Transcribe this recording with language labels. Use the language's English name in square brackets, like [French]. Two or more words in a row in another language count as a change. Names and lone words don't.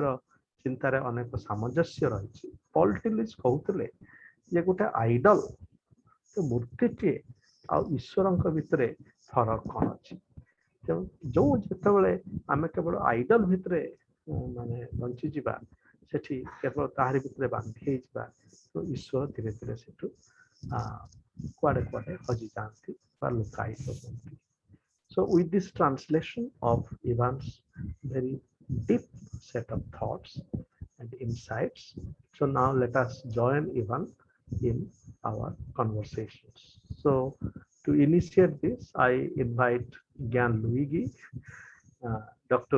[Odia] ଚିନ୍ତାରେ ଅନେକ ସାମଞ୍ଜସ୍ୟ ରହିଛି ପଲ୍ ଟିଲିଚ କହୁଥିଲେ ଯେ ଗୋଟେ ଆଇଡଲ ମୂର୍ତ୍ତିଟିଏ ଆଉ ଈଶ୍ୱରଙ୍କ ଭିତରେ ଫରକ କ'ଣ ଅଛି ତେଣୁ ଯୋଉ ଯେତେବେଳେ ଆମେ କେବଳ ଆଇଡଲ ଭିତରେ ମାନେ ବଞ୍ଚିଯିବା ସେଠି କେବଳ ତାହାରି ଭିତରେ ବାନ୍ଧି ହେଇଯିବା ତ ଈଶ୍ୱର ଧୀରେ ଧୀରେ ସେଠୁ କୁଆଡେ କୁଆଡେ ହଜି ଯାଆନ୍ତି ବା ଲୁକାୟିତ ହୁଅନ୍ତି [English] So with this translation of Ivan's very deep set of thoughts and insights, so now let us join Ivan in our conversations. So to initiate this, I invite Gyan Luigi, Dr.